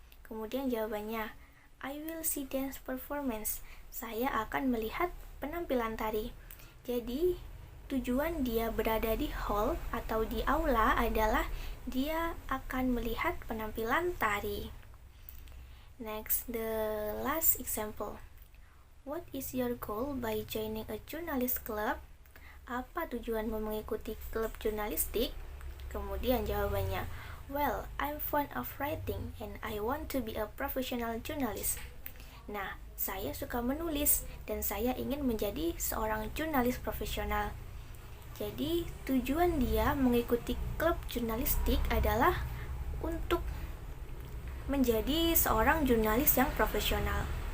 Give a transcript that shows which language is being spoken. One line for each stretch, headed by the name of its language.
Indonesian: Kemudian jawabannya,
English: I will see dance performance.
Indonesian: Saya akan melihat penampilan tari. Jadi, tujuan dia berada di hall atau di aula adalah dia akan melihat penampilan tari.
English: Next, the last example. What is your goal by joining a journalist club?
Indonesian: Apa tujuanmu mengikuti klub jurnalistik? Kemudian jawabannya,
English: well, I'm fond of writing and I want to be a professional journalist.
Indonesian: Nah, saya suka menulis dan saya ingin menjadi seorang jurnalis profesional. Jadi, tujuan dia mengikuti klub jurnalistik adalah untuk menjadi seorang jurnalis yang profesional.